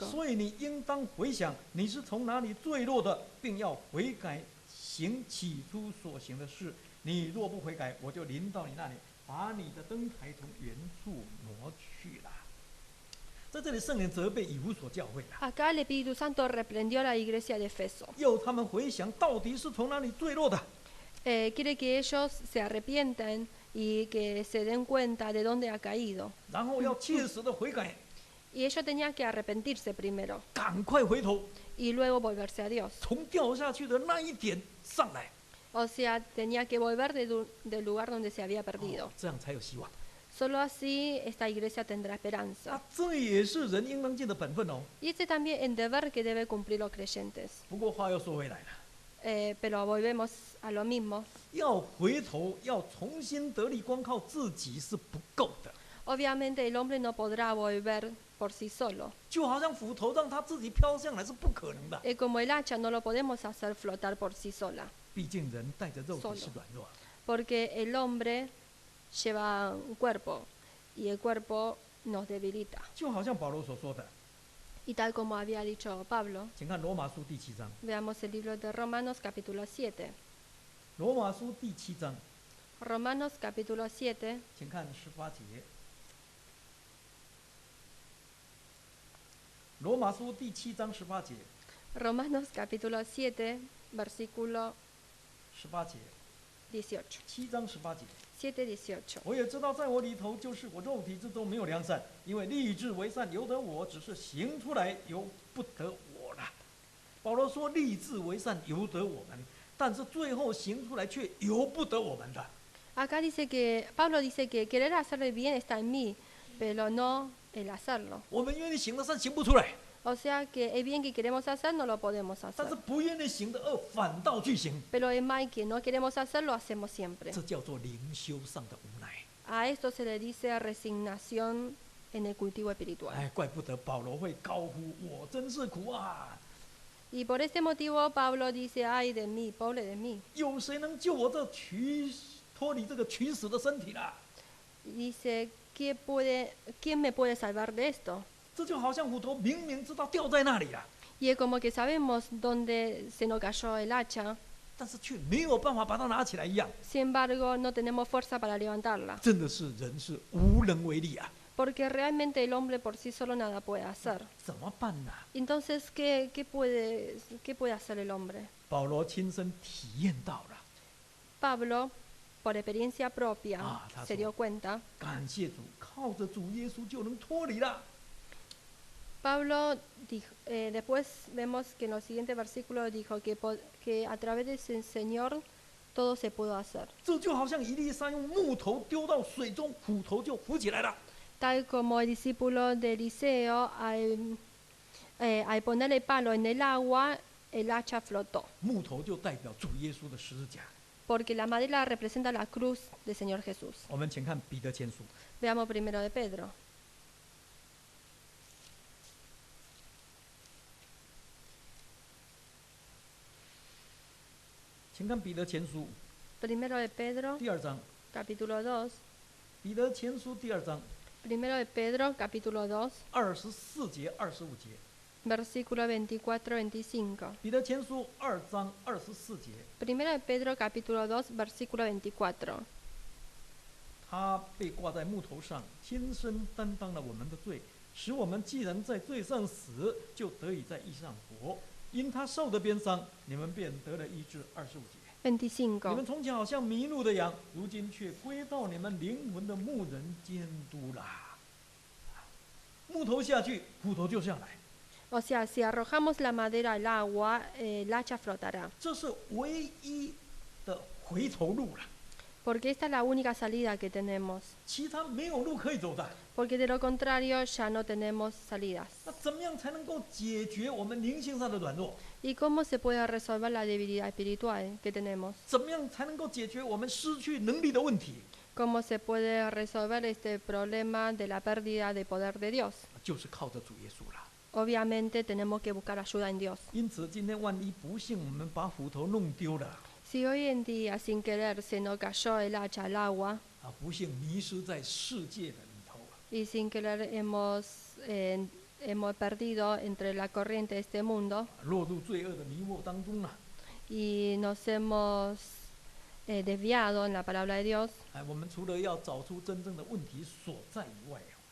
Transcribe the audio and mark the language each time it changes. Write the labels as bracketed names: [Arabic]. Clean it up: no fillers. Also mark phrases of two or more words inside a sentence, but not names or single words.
[Chinese] 所以你应当回想你是从哪里坠落的，并要悔改，行起初所行的事。你若不悔改，我就临到你那里，把你的灯台从原处挪去了。在这里，圣灵责备以弗所教会了， [Spanish] Acá el Espíritu Santo reprendió a la iglesia de Efeso. [Chinese] 要他们回想到底是从哪里坠落的。 [Spanish] Quiere que ellos se arrepientan y que se den cuenta de dónde ha caído. [Chinese] 然后要切实的悔改， [Spanish] Y ellos tenían que arrepentirse primero [Chinese] 赶快回头， [Spanish] y luego volverse a Dios. [Chinese] 从掉下去的那一点上来， [Spanish] O sea, tenía que volver del lugar donde se había perdido. [Chinese] 这样才有希望。 [Spanish] Solo así esta iglesia tendrá esperanza. [Chinese] 这也是人应当尽的本分哦。 [Spanish] Y este también es el deber que deben cumplir los creyentes. [Chinese] 不过话又说回来了。 [Spanish] Pero volvemos a lo mismo. [Chinese] 要回头，要重新得力，光靠自己是不够的。 [Spanish] Obviamente el hombre no podrá volver por sí solo. [Chinese] 就好像斧头让他自己飘上来是不可能的。 [Spanish] Como el hacha no lo podemos hacer flotar por sí sola. [Chinese] 毕竟人带着肉体是软弱， [Spanish] Porque el hombre lleva un cuerpo y el cuerpo nos debilita. [Chinese] 就好像保罗所说的， [Spanish] Y tal como había dicho Pablo, [Chinese] 请看罗马书第7章。 [Spanish] veamos el libro de Romanos capítulo 7. [Chinese] 罗马书第7章， [Spanish] Romanos capítulo 7, [Chinese] 请看18节。罗马书第7章18节， [Spanish] Romanos capítulo 7, versículo [Chinese] 18 节 [Spanish] 18. [Chinese] ，7章18节。 [Spanish] 7:18. [Chinese] 我也知道，在我里头，就是我肉体之中没有良善，因为立志为善由得我，只是行出来由不得我了。保罗说，立志为善由得我们，但是最后行出来却由不得我们的。 [Spanish] Acá dice que, Pablo dice que querer hacer el bien está en mí, pero no el hacerlo. [Chinese] 我们愿意行的善行不出来， [Spanish] O sea que el bien que queremos hacer no lo podemos [Chinese] 但 [Spanish] hacer. [Chinese] 是不愿意行的恶反倒去行， [Spanish] Pero el mal que no queremos hacer lo hacemos siempre. [Chinese] 这叫做灵修上的无奈。 [Spanish] A esto se le dice resignación en el cultivo espiritual. [Chinese] 哎，怪不得保罗会高呼：“我真是苦啊！ [Spanish] Y por este motivo Pablo dice, ay de mí, pobre de mí. [Chinese] 有谁能救我这脱离这个取死的身体呢？” [Spanish] Dice, ¿quién me puede salvar de esto? [Chinese] 这就好像斧头明明知道掉在那里了， [Spanish] Y es como que sabemos dónde se nos cayó el hacha, [Chinese] 但是却没有办法把它拿起来一样。 [Spanish] sin embargo no tenemos fuerza para levantarla. [Chinese] 真的是人是无能为力啊！ [Spanish] Porque realmente el hombre por sí solo nada puede hacer. [Chinese] 怎么办呢？ [Spanish] Entonces, ¿qué puede hacer el hombre? [Chinese] 保罗亲身体验到了， [Spanish] Pablo, por experiencia propia, [Chinese] 他 [Spanish] se [Chinese] 说 [Spanish] dio cuenta. [Chinese] 感谢主，靠着主耶稣就能脱离了。 [Spanish] Pablo dijo, después vemos que en los siguientes versículos dijo que a través del Señor todo se pudo hacer. [Chinese] 这就好像以利沙用木头丢到水中，斧头就浮起来了。 [Spanish] Tal como el discípulo de Eliseo, al poner el palo en el agua, el hacha flotó. [Chinese] 木头就代表主耶稣的十字架。 [Spanish] Porque la madera representa la cruz del Señor Jesús. [Chinese] 我们请看彼得前书， [Spanish] Veamos primero de Pedro. [Chinese] 请看彼得前书 [Spanish] Primero de Pedro, [Chinese] 第2章， [Spanish] capítulo 2. [Chinese] 彼得前书第2章 [Spanish] Primero de Pedro, capítulo 2, [Chinese] 24 节、25节。 [Spanish] versículo 24-25. [Chinese] 彼得前书2章24节， [Spanish] Primero de Pedro, capítulo 2, versículo 24. [Chinese] 他被挂在木头上，亲身担当了我们的罪，使我们既然在罪上死，就得以在义上活。因他受的鞭伤，你们便得了医治。25节。你们 25. 从前好像迷路的羊，如今却归到你们灵魂的牧人监督啦。木头下去，骨头就下来， [Spanish] O sea, si arrojamos la madera al agua, el hacha flotará. [Chinese] 这是唯一的回头路了， [Spanish] Porque esta es la única salida que tenemos. [Chinese] 其他没有路可以走的。 [Spanish] Porque de lo contrario ya no tenemos salidas. [Chinese] 那怎么样才能够解决我们灵性上的软弱？ [Spanish] ¿Y cómo se puede resolver la debilidad espiritual que tenemos? [Chinese] 怎么样才能够解决我们失去能力的问题？ [Spanish] ¿Cómo se puede resolver este problema de la pérdida de poder de Dios? [Chinese] 就是靠着主耶稣了。 [Spanish] Obviamente tenemos que buscar ayuda en Dios. [Chinese] 因此，今天万一不幸我们把斧头弄丢了， [Spanish] Si hoy en día sin querer se nos cayó el hacha al agua [Chinese] 不幸迷失在世界的里头， [Spanish] y sin querer hemos perdido entre la corriente de este mundo [Chinese] 落入罪恶的迷惑当中了。 [Spanish] y nos hemos desviado en la palabra de Dios, [Chinese] 我们除了要找出真正的问题所在以外，